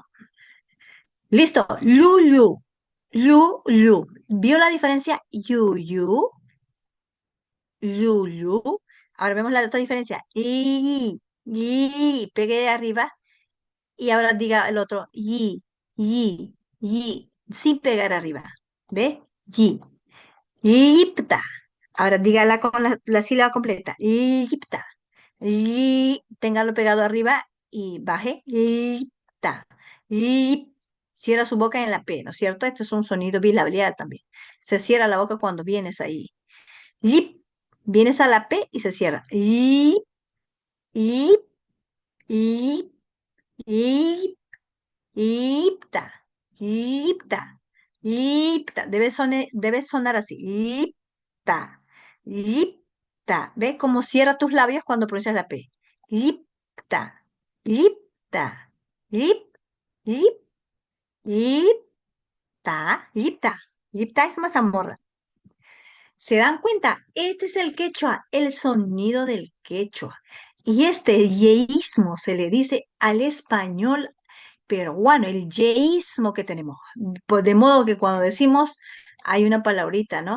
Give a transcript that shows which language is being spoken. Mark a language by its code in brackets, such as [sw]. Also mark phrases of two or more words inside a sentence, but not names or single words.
[es] Listo, lulu, lulu. ¿Vio la diferencia? Yuyu, lulu. Ahora vemos la otra diferencia. Pegué de arriba y ahora diga el otro, yi, sin pegar arriba. ¿Ve? Yi, lipta. Ahora dígala con la sílaba completa, lipta. Téngalo pegado arriba y baje, lipta. Lip. Cierra su boca en la P, ¿no es cierto? Este es un sonido bilabial también. Se cierra la boca cuando vienes ahí. Lip. Vienes a la P y se cierra. Lip, lip, lip, lip. Lipta, lipta, lipta. Debe sonar así. Lipta, lipta. ¿Ve cómo cierra tus labios cuando pronuncias la P? Lipta, lipta, lip, lip, lipta, lipta. Lipta es mazamorra. ¿Se dan cuenta? Este es el quechua, el sonido del quechua. Y este yeísmo se le dice al español peruano, el yeísmo que tenemos. Pues de modo que cuando decimos, hay una palabrita, ¿no?